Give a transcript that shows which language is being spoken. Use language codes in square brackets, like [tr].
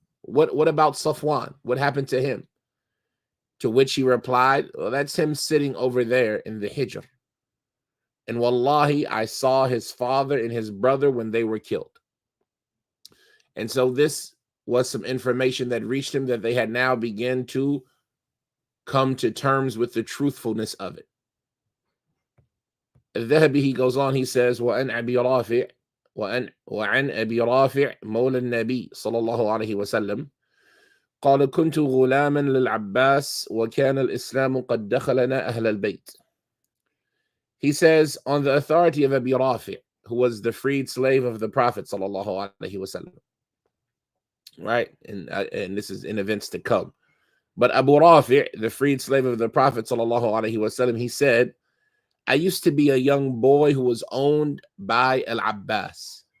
[en] What about Safwan? What happened to him? To which he replied, well, that's him sitting over there in the Hijr. And wallahi, I saw his father and his brother when they were killed. And so this was some information that reached him, that they had now begun to come to terms with the truthfulness of it. Adh-Dhahabi, he goes on, he says, [ar] وَأَنْ أَبِي رَافِعْ وَعَنْ أَبِي رَافِعْ مَوْلَى النَّبِي صلى الله عليه وسلم قال كنت غلاما للعباس وكان الإسلام قد دخلنا أهل البيت. [en] He says, on the authority of Abi Rafi', who was the freed slave of the Prophet sallallahu alaihi wasallam, right? And this is in events to come. But Abu Rafi', the freed slave of the Prophet sallallahu alaihi wasallam, he said, I used to be a young boy who was owned by Al-Abbas.